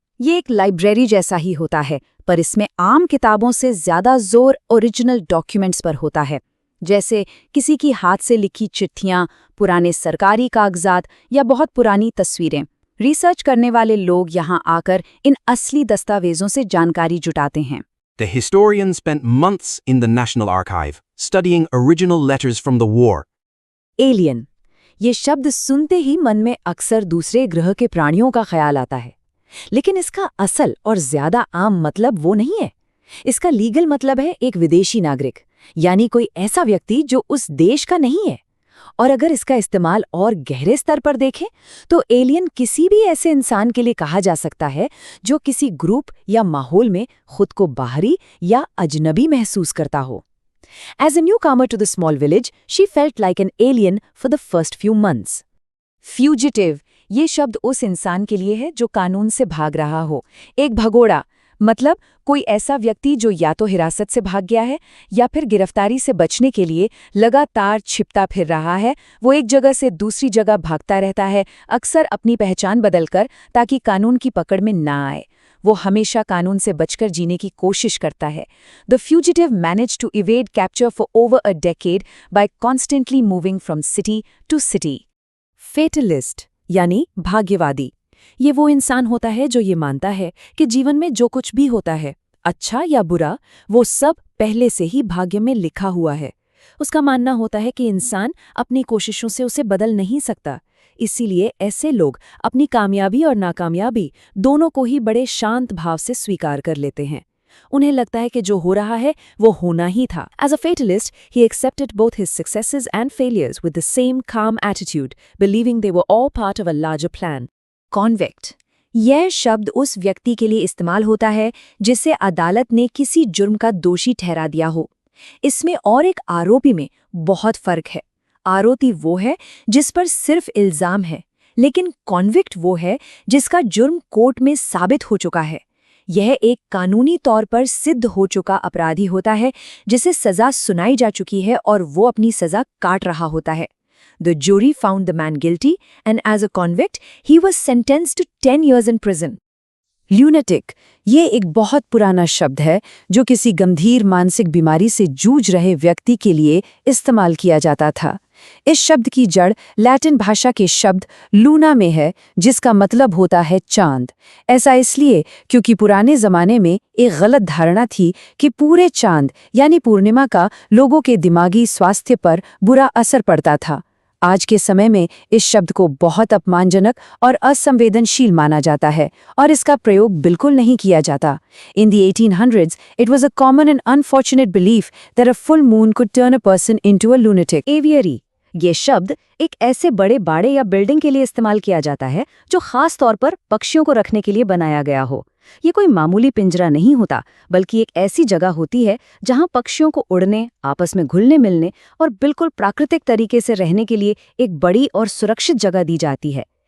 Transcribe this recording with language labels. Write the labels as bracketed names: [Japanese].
[Hindi] ये एक लाइब्रेरी जैसा ही होता है, पर इसमें आम किताबों से ज्यादा जोर ओरिजिनल डॉक्यूमेंट्स पर होता है, जैसे किसी की हाथ से लिखी चिट्ठियां, पुराने सरकारी कागजात या बहुत पुरानी तस्वीरें। रिसर्च करने वाले लोग यहाँ आकर इन असली दस्तावेजों से जानकारी जुटाते हैं। [English] The historian spent months in the National Archive, studying original letters from the war. [Hindi] Alien, ये शब्द सुनते ही मन में अक्सर दूसरे ग्रह के प्राणियों का ख्याल आता है, लेकिन इसका असल और ज्यादा आम मतलब वो नहीं है। इसका लीगल मतलब है एक विदेशी नागरिक, यानी कोई ऐसा व्यक्ति जो उस देश का नहीं है। और अगर इसका इस्तेमाल और गहरे स्तर पर देखें तो एलियन किसी भी ऐसे इंसान के लिए कहा जा सकता है जो किसी ग्रुप या माहौल में खुद को बाहरी या अजनबी महसूस करता हो। [English] As a newcomer to the small village, she felt like an alien for the first few months. [Hindi] Fugitive, ये शब्द उस इंसान के लिए है जो कानून से भाग रहा हो, एक भगोड़ा, मतलब कोई ऐसा व्यक्ति जो या तो हिरासत से भाग गया है या फिर गिरफ्तारी से बचने के लिए लगातार छिपता फिर रहा है। वो एक जगह से दूसरी जगह भागता रहता है, अक्सर अपनी पहचान बदलकर, ताकि कानून की पकड़ में ना आए। वो हमेशा कानून से बचकर जीने की कोशिश करता है। [English] The fugitive manage to evade capture for over a decade by constantly moving from city to city. [Hindi] फेटलिस्ट यानी भाग्यवादी, ये वो इंसान होता है जो ये मानता है कि जीवन में जो कुछ भी होता है, अच्छा या बुरा, वो सब पहले से ही भाग्य में लिखा हुआ है। उसका मानना होता है कि इंसान अपनी कोशिशों से उसे बदल नहीं सकता। इसीलिए ऐसे लोग अपनी कामयाबी और नाकामयाबी दोनों को ही बड़े शांत भाव से स्वीकार कर लेते हैं। उन्हें लगता है कि जो हो रहा है वो होना ही था। [English] As a fatalist, he accepted both his successes and failures with the same calm attitude, believing they were all part of a larger plan. [Hindi] Convict, यह शब्द उस व्यक्ति के लिए इस्तेमाल होता है जिसे अदालत ने किसी जुर्म का दोषी ठहरा दिया हो। इसमें और एक आरोपी में बहुत फर्क है। आरोपी वो है जिस पर सिर्फ इल्जाम है, लेकिन कॉन्विक्ट वो है जिसका जुर्म कोर्ट में साबित हो चुका है। यह एक कानूनी तौर पर सिद्ध हो चुका अपराधी होता है जिसे सजा सुनाई जा चुकी है और वो अपनी सजा काट रहा होता है। [English] The jury found the man guilty, and as a convict, he was sentenced to 10 years in prison. [Hindi] Lunatic, ये एक बहुत पुराना शब्द है जो किसी गंभीर मानसिक बीमारी से जूझ रहे व्यक्ति के लिए इस्तेमाल किया जाता था। इस शब्द की जड़ लैटिन भाषा के शब्द लूना में है, जिसका मतलब होता है चांद। ऐसा इसलिए क्योंकि पुराने जमाने में एक गलत धारणा थी कि पूरे चांद यानी पूर्णिमा का लोगों के दिमागी स्वास्थ्य पर बुरा असर पड़ता था। आज के समय में इस शब्द को बहुत अपमानजनक और असंवेदनशील माना जाता है और इसका प्रयोग बिल्कुल नहीं किया जाता। [English] In the 1800s, it was a common and unfortunate belief that a full moon could turn a person into a lunatic. [Hindi] Aviary, ये शब्द एक ऐसे बड़े बाड़े या बिल्डिंग के लिए इस्तेमाल किया जाता है जो खास तौर पर पक्षियों को रखने के लिए बनाया गया हो। ये कोई मामूली पिंजरा नहीं होता, बल्कि एक ऐसी जगह होती है जहां पक्षियों को उड़ने, आपस में घुलने मिलने और बिल्कुल प्राकृतिक तरीके से रहने के लिए एक बड़ी और सुरक्षित जगह दी जाती है।